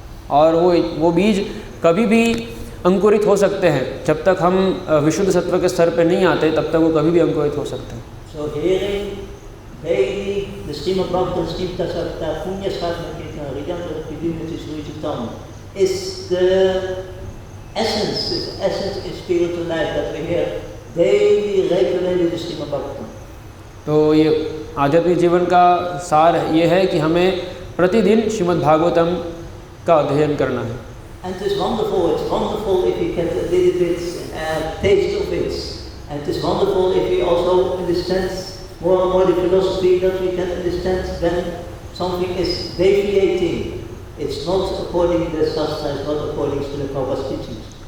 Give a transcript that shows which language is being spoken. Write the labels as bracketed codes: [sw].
[hi] और वो बीज कभी भी अंकुरित हो सकते हैं, जब तक हम विशुद्ध सत्व के स्तर पे नहीं आते तब तक वो कभी भी अंकुरित हो सकते हैं। [en] So hearing daily the stream of Bhakti, the stream of Sakta, Punya Sadhana Kirtana, Ridanta Pidunati Surijitam is the essence in spiritual life that we hear daily, regularly the stream of Bhakti. [hi] तो ये आध्यात्मिक जीवन का सार ये है कि हमें प्रतिदिन श्रीमद् भागवतम का अध्ययन करना है। [en] And it's wonderful if you get a little bit taste of it. And it's wonderful if we also understand more and more the philosophy, that we can understand when something is deviating. It's not according to the Shastra, it's not according to the Prabhupada's teachings.